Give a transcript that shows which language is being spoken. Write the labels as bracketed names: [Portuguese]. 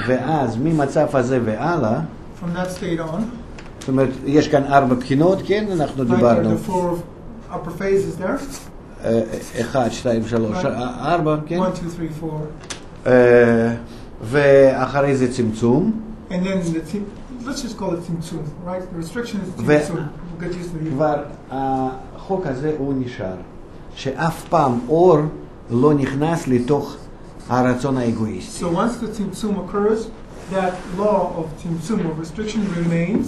[Hebrew] ואז ממצב הזה והלאה, [English] From that state on, [Hebrew] זאת אומרת, יש כאן 4 בחינות, כן? אנחנו [English] right there, [Hebrew] דיברנו. [English] the four upper phases there. [Hebrew] 1, 2, 3, 4, כן? [English] 1, 2, 3, 4. [Hebrew] ואחרי זה צמצום. [English] And then let's just call it tzimtzum, right? The restriction is tzimtzum. We'll get used to it. [Hebrew] כבר החוק הזה הוא נשאר, שאף פעם אור לא נכנס לתוך הרצון האגואיסטי. [English] So once the tzimtzum occurs, that law of tzimtzum, of restriction, remains.